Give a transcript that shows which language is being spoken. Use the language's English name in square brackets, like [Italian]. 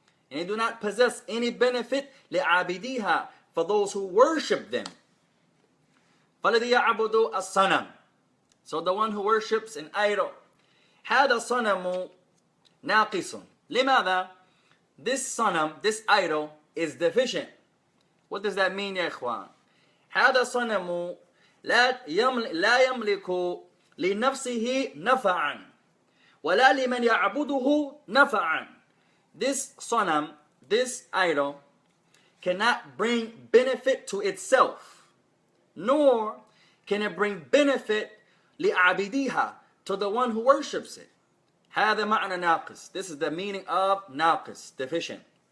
[English] And they do not possess any benefit [Arabic] لِعَابِدِيهَا, [English] for those who worship them. [Arabic] فَالَذِي يَعْبُدُ الصَّنَمِ. [English] So the one who worships an idol. [Arabic] هذا الصنم ناقص. لماذا? [English] This sanam, this idol, is deficient. What does that mean, [Arabic] يا إخوان? هذا الصنم لا يملك لنفسه نفعا ولا لمن يعبده نفعا. [English] This sanam, this idol, cannot bring benefit to itself, nor can it bring benefit [Arabic] لعابديها, [English] to the one who worships it. [Arabic] هذا معنى ناقص. [English] This is the meaning of ناقص, deficient.